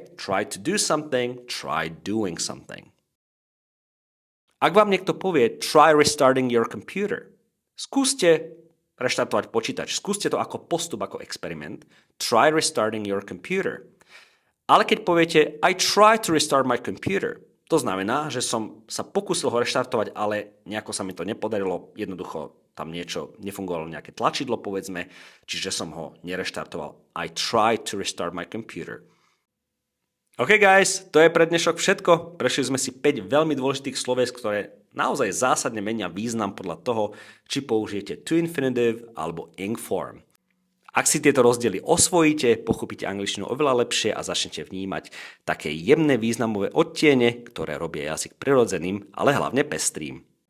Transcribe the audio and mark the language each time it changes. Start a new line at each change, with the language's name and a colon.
English: Try to do something, try doing something.
Slovak: Ak vám niekto povie
English: try restarting your computer,
Slovak: skúste reštartovať počítač, skúste to ako postup, ako experiment.
English: Try restarting your computer.
Slovak: Ale keď poviete
English: I try to restart my computer,
Slovak: to znamená, že som sa pokúsil ho reštartovať, ale nejako sa mi to nepodarilo, jednoducho tam niečo nefungovalo, nejaké tlačidlo, povedzme, čiže som ho nereštartoval.
English: I tried to restart my computer. OK guys,
Slovak: to je pre dnešok všetko. Prešli sme si 5 veľmi dôležitých slovies, ktoré naozaj zásadne menia význam podľa toho, či použijete to infinitive alebo ing form. Ak si tieto rozdiely osvojíte, pochopíte angličtinu oveľa lepšie a začnete vnímať také jemné významové odtiene, ktoré robia jazyk prirodzeným, ale hlavne pestrým.